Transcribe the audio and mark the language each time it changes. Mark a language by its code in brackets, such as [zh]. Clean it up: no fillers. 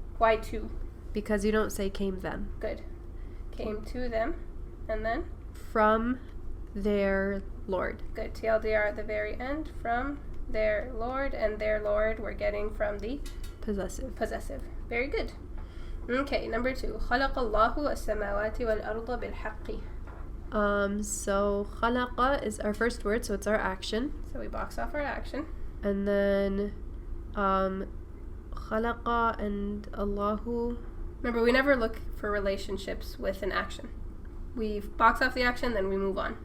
[en] Why to? Because you don't say came them. Good. Came to them. And then? From their Lord. Good. TLDR at the very end. From their Lord. And their Lord we're getting from the? Possessive. Possessive. Very good. Okay, number 2. [ar] خلق الله السماوات والأرض بالحق. [en] So khalaqa is our first word, so it's our action. So we box off our action. And then khalaqa and Allahu. Remember, we never look for relationships with an action. We box off the action, then we move on.